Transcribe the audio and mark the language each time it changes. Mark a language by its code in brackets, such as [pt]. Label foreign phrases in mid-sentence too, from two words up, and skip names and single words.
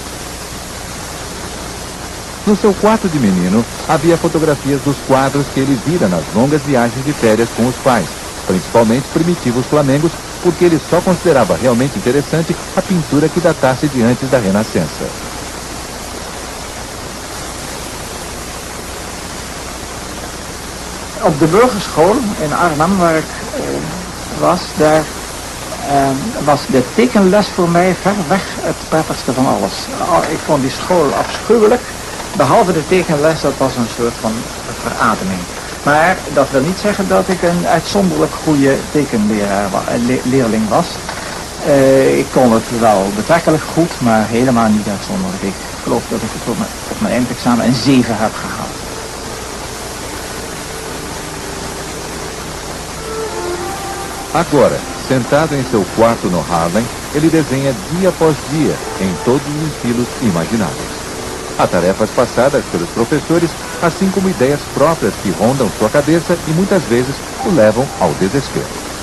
[pt] No seu quarto de menino, havia fotografias dos quadros que ele vira nas longas viagens de férias com os pais, principalmente primitivos flamengos, porque ele só considerava realmente interessante a pintura que datasse de antes da Renascença. [nl] Op de burgerschool in Arnhem, waar ik was, daar was de tekenles voor mij ver weg het prettigste van alles. Ik vond die school afschuwelijk, behalve de tekenles, dat was een soort van verademing. Maar dat wil niet zeggen dat ik een uitzonderlijk goede tekenleerling was. Ik kon het wel betrekkelijk goed, maar helemaal niet uitzonderlijk. Ik geloof dat ik het op mijn eindexamen een 7 heb gehaald. [pt] Agora, sentado em seu quarto no Harlem, ele desenha dia após dia, em todos os estilos imagináveis. Há tarefas passadas pelos professores, assim como ideias próprias que rondam sua cabeça e muitas vezes o levam ao desespero.